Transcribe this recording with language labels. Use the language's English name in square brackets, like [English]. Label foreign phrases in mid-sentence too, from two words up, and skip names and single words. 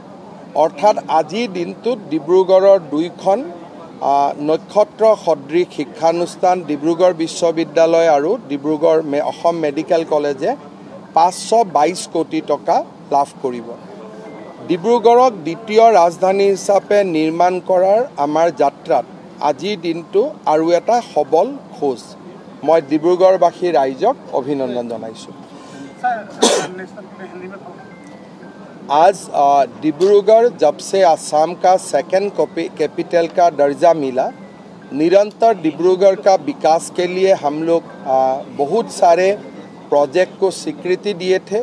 [Assamese] অৰ্থাৎ আজি দিনটোত ডিব্ৰুগড়ৰ দুইখন নক্ষত্ৰ সদৃশ শিক্ষানুষ্ঠান ডিব্ৰুগড় বিশ্ববিদ্যালয় আৰু ডিব্ৰুগড় অসম মেডিকেল কলেজে 522 কোটি টকা লাভ কৰিব। ডিব্ৰুগড়ক দ্বিতীয় ৰাজধানী হিচাপে নিৰ্মাণ কৰাৰ আমাৰ যাত্ৰাত আজিৰ দিনটো আৰু এটা সবল খোজ। মই ডিব্ৰুগড়বাসী ৰাইজক অভিনন্দন জনাইছোঁ। [Hindi] आज डिब्रूगढ़ जब से असम का सेकेंड कैपिटल का दर्जा मिला, निरंतर डिब्रूगढ़ का विकास के लिए हम लोग बहुत सारे प्रोजेक्ट को स्वीकृति दिए थे।